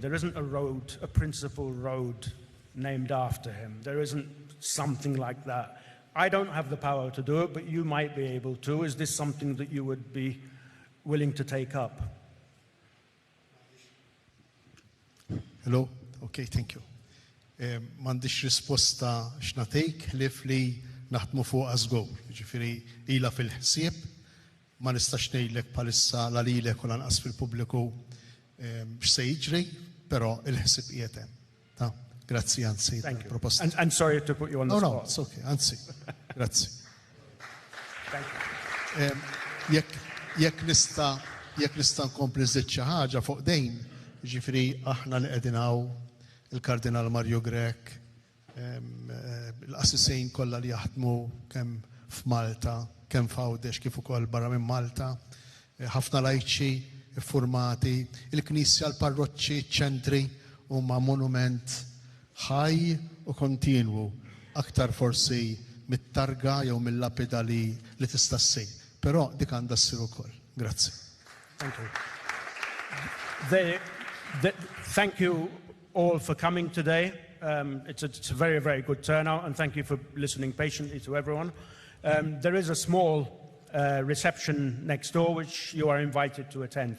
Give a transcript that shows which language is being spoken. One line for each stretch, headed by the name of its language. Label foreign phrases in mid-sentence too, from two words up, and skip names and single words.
English: There isn't a road, a principal road named after him. There isn't something like that. I don't have the power to do it, but you might be able to. Is this something that you would be willing to take up? Hello? Okay, thank you.
Maltese: M'għandix risposta x'natejk ħlief li naħdmu fuq żgur. Ġifieri ilha fil-ħsieb, ma nistax ngħidlek bħalissa la lilek u lanqas fil-pubbliku x'se jiġri, però il-ħsieb qiegħed hemm. Grazzi, anzi, proposta.
English: And sorry to put you on the spot. No, it's okay,
Maltese: anzi. Grazzi.
English: Thank you.
Maltese: Jekk nista' nkompli żied xi ħaġa fuq dejn, ġifieri aħna li qegħdin hawn il-Kardinal Mario Grech, l-assisejn kollha li jaħdmu kemm f'Malta, kemm f'Għawdex kif ukoll barra minn Malta, ħafna lajċi formati, il-Knisja, l-parroċċi, ċentri huma monument ħaj u kontinwu, aktar forsi mit-targa jew mill-lapida li tista' ssir. Però dik għandha ssir ukoll. Grazzi.
English: Thank you. Thank you all for coming today. It's a very, very good turnout, and thank you for listening patiently to everyone. There is a small reception next door, which you are invited to attend.